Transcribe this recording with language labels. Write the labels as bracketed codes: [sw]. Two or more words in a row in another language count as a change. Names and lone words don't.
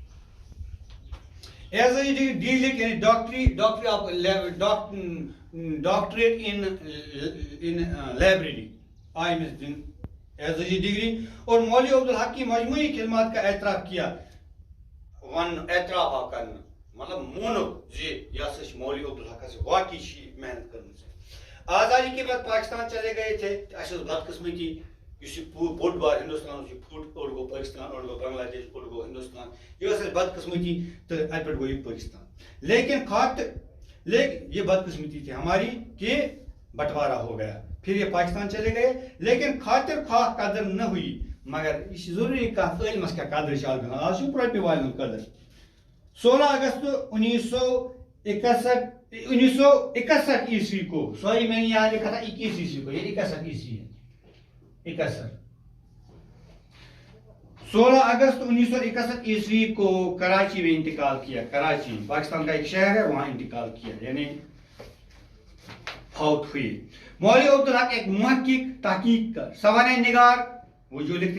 [ur] اعزازی ڈگری ڈیلِک یعنی ڈاکٹریٹ in لائبریری [ks] آئی أمِس دِنہٕ اعزازی ڈگری [ur] اور مولوی عبدالحق کی مجموعی خدمات کا اعتراف کیا [ks] اعتراف آو کرنہٕ مطلب مونُکھ زِ یہِ ہسا چھِ مولوی عبدالحقس واقعی چھِ یہِ محنت کٔرمٕژ [ur] آزادی کے بعد پاکستان چلے گئے تھے [ks] اسہِ ٲس بدقسمتی یُس یہِ بوٚڑ بار ہندوستان اوس یہِ پھُٹ اوٚڑ گوٚو پٲکستان اوٚڑ گوٚو بنگلہ دیش اوٚڑ گوٚو ہندوستان یہِ ٲس اَسہِ بدقسمتی تہٕ اَتہِ پٮ۪ٹھ گوٚو یہِ پٲکستان [ur] لیکن یہ بدقسمتی تھی ہماری کہ بٹوارا ہو گیا پھر یہ پاکستان چلے گئے لیکن خاطر خواہ قدر نہ ہوئی مگر یہ ضروری [ks] کت علمس کیا قدر آج رۄپیہِ والٮ۪ن قدر [ur] 16 اگست 1961 عیسوی کو سوری میں نے یہاں لکھا تھا 21 عیسوی کو یہ 61 عیسوی ہے 61 16 اگست 1961 عیسوی کو کراچی میں انتقال کیا کراچی پاکستان کا ایک شہر ہے وہاں انتقال کیا یعنی فوت ہوئی مولوی عبدالحق ایک محقق تحقیق کا سوانح نگار وہ جو لکھتے